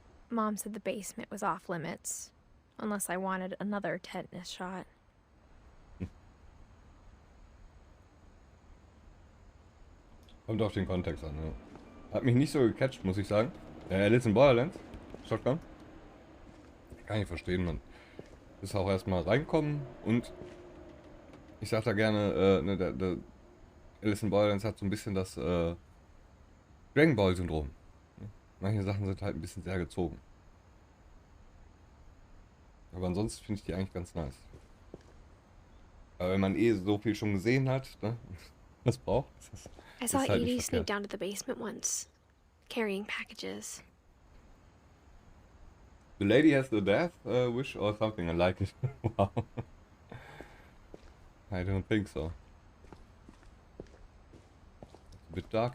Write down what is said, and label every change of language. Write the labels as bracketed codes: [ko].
[en] Mom said the basement was off limits, unless I wanted another tetanus shot. [de] Kommt auf den Kontext an, ja. Hat mich nicht so gecatcht, muss ich sagen. Alice in Borderlands. Shotgun. Kann ich verstehen, man. Ist auch erstmal reinkommen und ich sag da gerne, der Alice in Borderlands hat so ein bisschen das Dragon Ball Syndrom. Manche Sachen sind halt ein bisschen sehr gezogen. Aber ansonsten finde ich die eigentlich ganz nice. Aber wenn man so viel schon gesehen hat, ne, was braucht, [en] I saw Edie sneak down to the basement once, carrying packages. The lady has the death wish or something. I like it. Wow. I don't think so. It's a bit dark